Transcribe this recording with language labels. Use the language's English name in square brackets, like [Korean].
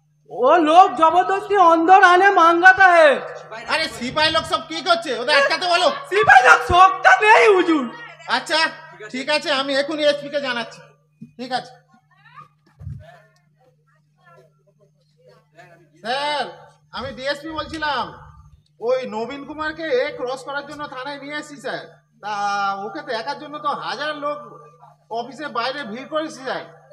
[Hindi] वो लोग जबरदस्ती अंदर आने मांगाता है। अरे सिपाही लोग सब [Bangla] কি করছে ওদের আটকাতে বলো। [Hindi] सिपाही लोग सोचता नहीं हुजूर। [Bangla] আচ্ছা ঠিক আছে আমি এখনই এসপি কে জানাচ্ছি। ঠিক আছে স্যার আমি ডিএসপি বলছিলাম ওই নবীন কুমারকে ক্রস করার জন্য থানায় নিয়ে এসেছি স্যার। তা ওকে তো একার জন্য তো হাজার লোক অফিসের বাইরে ভিড় করেছে স্যার।